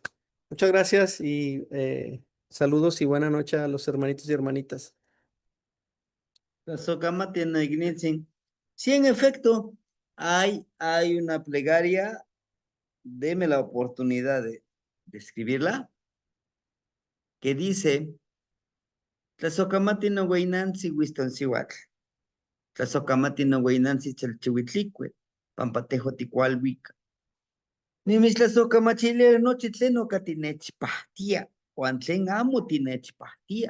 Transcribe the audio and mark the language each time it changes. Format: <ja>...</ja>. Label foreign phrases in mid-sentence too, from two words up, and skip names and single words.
<es>Muchas gracias y saludos y buena noche a los hermanitos y hermanitas.</es> <nah>Tlazocamati no ignitzin.</nah> <es>Sí, en efecto, hay una plegaria. Deme la oportunidad de escribirla, que dice:</es> <nah>Tlazocamati no hueynanzi Wistonsihuatl. Tlazocamati no hueynanzi Chalchihuitlicue. Pampatejo ticualhuica. Nimis tlazocamachile noche tleno catinechpahtia. Juan tlen amo tinechpahtia.</nah>